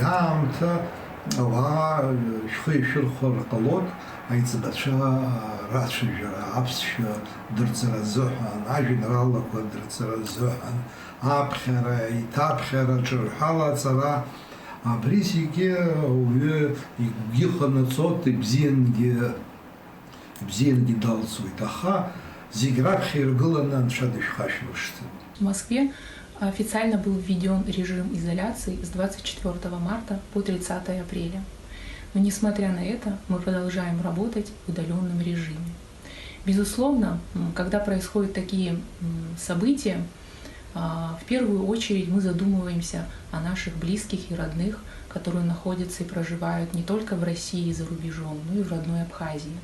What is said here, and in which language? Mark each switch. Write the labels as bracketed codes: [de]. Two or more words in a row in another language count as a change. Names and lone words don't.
[ab] аамҭа ауаа шәхы ишәырхәар ҟалоит, аиҵбацәа рацәажәара, аԥсшәа дырҵара азыҳәан, ажәеинраалақәа дырҵара азыҳәан, аԥхьара, иҭаԥхьара, ҿырҳәала аҵара, абри зегьы ауаҩы игәгьы ҟанаҵоит, ибзиангьы далҵуеит, аха зегь раԥхьа иргыланы Анцәа дышәхашәмыршҭын. [ru] В Москве официально был введен режим изоляции с 24 марта по 30 апреля. Но несмотря на это, мы продолжаем работать в удаленном режиме. Безусловно, когда происходят такие события, в первую очередь мы задумываемся о наших близких и родных, которые находятся и проживают не только в России и за рубежом, но и в родной Абхазии.